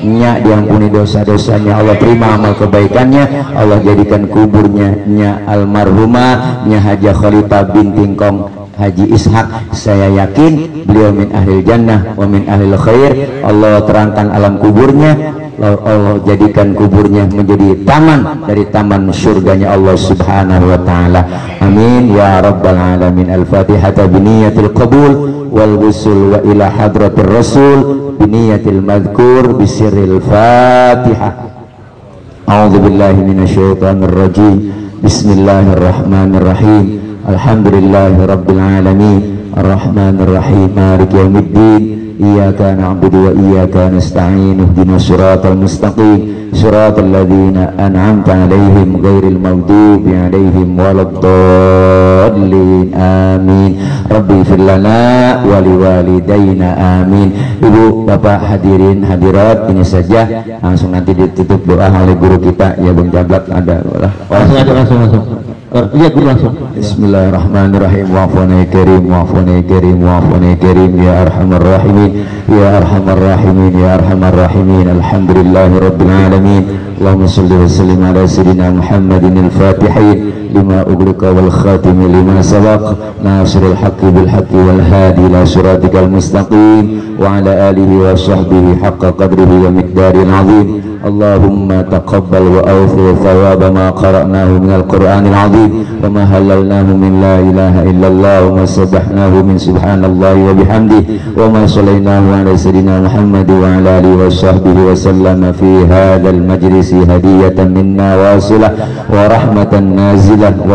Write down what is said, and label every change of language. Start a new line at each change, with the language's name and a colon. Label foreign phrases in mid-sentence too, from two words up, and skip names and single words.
Indonesian: nya diampuni dosa-dosanya, Allah terima amal kebaikannya, Allah jadikan kuburnya nya almarhumah nya Hajah Khalifah binti Kong Haji Ishak, saya yakin beliau
Arabic: من أهل الجنة ومن أهل الخير.
Indonesian: Allah terangkan alam kuburnya, Allah jadikan kuburnya menjadi taman dari taman surganya Allah
Arabic: سبحانه وتعالى. آمين يا رب العالمين. الفاتحة بنية القبول والوصول وإلى حضرة الرسول بنية المذكور بسر الفاتحة. أعوذ بالله من الشيطان الرجيم. بسم الله الرحمن الرحيم. الحمد لله رب العالمين. الرحمن الرحيم. مالك يوم الدين. إياك نعبد وإياك نستعين. اهدنا الصراط المستقيم. صراط الذين أنعمت عليهم غير المغضوب عليهم ولا الضالين. Amin. رب اغفر لنا ولوالدينا. Amin.
Indonesian: Ibu, Bapak, hadirin hadirat, ini saja, langsung nanti ditutup doa oleh guru kita ya Bang Jablak. Ada langsung aja, langsung iya guru langsung.
Arabic: بسم الله الرحمن الرحيم. وعافنا كريم، وعافنا كريم، وعافنا كريم يا أرحم الراحمين، يا أرحم الراحمين، يا أرحم الراحمين. الحمد لله رب العالمين. اللهم صل وسلم على سيدنا محمد الفاتح لما أغلق والخاتم لما سبق ناصر الحق بالحق والهادي إلى صراطك المستقيم وعلى آله وصحبه حق قدره ومقداره العظيم. اللهم تقبل وأوف ثواب ما قرأناه من القرآن العظيم وما هللناه من لا إله إلا الله وما سبحناه من سبحان الله وبحمده وما صليناه على سيدنا محمد وعلى آله وصحبه وسلم في هذا المجلس هدية منا وسيلة ورحمة نازلة و